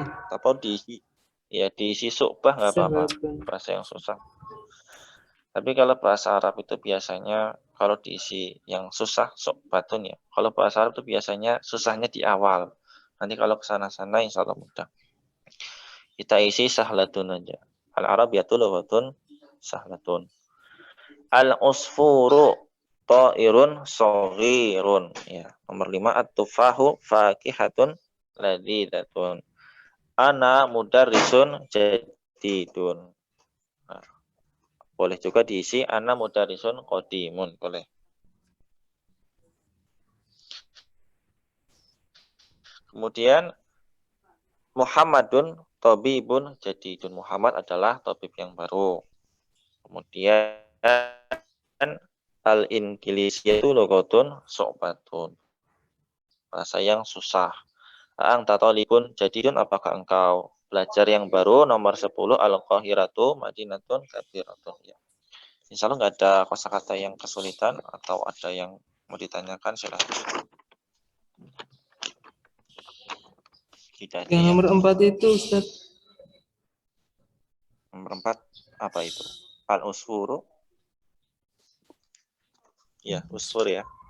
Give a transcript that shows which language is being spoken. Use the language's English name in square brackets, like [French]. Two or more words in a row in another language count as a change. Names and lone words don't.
[Indonesian] Atau diisi, ya diisi su'bah nggak apa-apa. [Arabic] Sahlun. [Indonesian] Bahasa yang susah. Tapi kalau bahasa Arab itu biasanya kalau diisi yang susah su'batun ya. Kalau bahasa Arab itu biasanya susahnya di awal. Nanti kalau kesana-sana [Arabic] إن شاء الله [Indonesian] mudah. Kita isi sahlatun aja. [Arabic] العربية لغة سهلة. العصفور طائر صغير. [Indonesian] Ya, nomor [Arabic] 5 التفاح فاكهة لذيذة. أنا مدرس جديد. [Indonesian] Nah, boleh juga diisi [Arabic] أنا مدرس قديم, [Indonesian] boleh. [Arabic] Kemudian محمد طبيب جديد. [Indonesian] Muhammad adalah tabib yang baru. [Arabic] Kemudian الإنجليزية لغة صعبة. [Indonesian] Bahasa yang susah. [Arabic] أنت طالب جديد, [Indonesian] apakah engkau belajar yang baru? [Arabic] Nomor 10 القاهرة مدينة كبيرة. [Indonesian] Ya. [Arabic] إن شاء الله [Indonesian] nggak ada kosakata yang kesulitan atau ada yang mau ditanyakan silahkan. Tidak ada Yang ya. nomor 4 itu Ustaz. Nomor 4 apa itu? Al-usfuru. Ya, usfur ya.